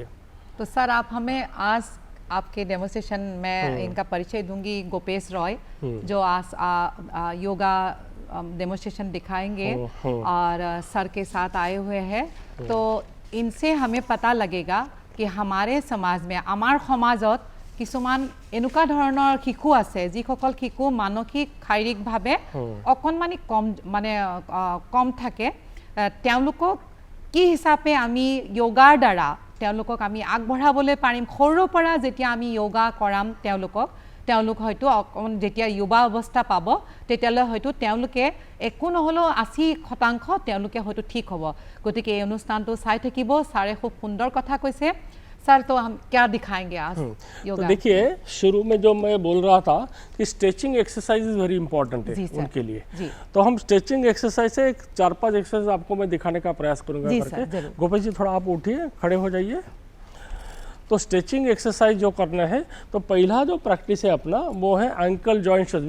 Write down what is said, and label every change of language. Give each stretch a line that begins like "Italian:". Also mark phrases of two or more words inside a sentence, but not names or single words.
Hindi: तो सर आप हमें आज आपके डेमोन्स्ट्रेशन में इनका परिचय दूंगी, गोपेश रॉय जो आज
English: yoga demonstration
Hindi: दिखाएंगे और सर के साथ आए हुए हैं। तो इनसे हमें पता लगेगा कि हमारे समाज में,
Assamese: আমাৰ সমাজত কিছুমান এনেকুৱা ধৰণৰ শিশু আছে যিসকল শিশু মানসিক শাৰীৰিকভাৱে অকণমানি কম মানে কম থাকে, তেওঁলোকক কি হিচাপে আমি যোগাৰ দ্বাৰা তেওঁলোকক আমি আগবঢ়াবলৈ পাৰিম। সৰুৰ পৰা যেতিয়া আমি যোগা কৰাম তেওঁলোক হয়তো যেতিয়া যুৱা অৱস্থা পাব তেতিয়ালৈ হয়তো তেওঁলোকে একো নহলেও 80% তেওঁলোকে হয়তো ঠিক হ'ব। গতিকে এই অনুষ্ঠানটো চাই থাকিব। ছাৰে খুব সুন্দৰ কথা কৈছে।
Hindi: सर तो हम क्या दिखाएंगे आज योगा? तो देखिए, शुरू में जो मैं बोल रहा था कि
English: stretching exercise very important
Hindi: है उनके लिए। तो हम
English: stretching exercise
Hindi: से 4-5 एक्सरसाइज आपको मैं दिखाने का प्रयास करूंगा करके। गोपेश जी थोड़ा आप उठिए, खड़े हो जाइए। तो
English: stretching exercise
Hindi: जो करना है, तो पहला जो प्रैक्टिस है अपना वो है
English: ankle joint stretch.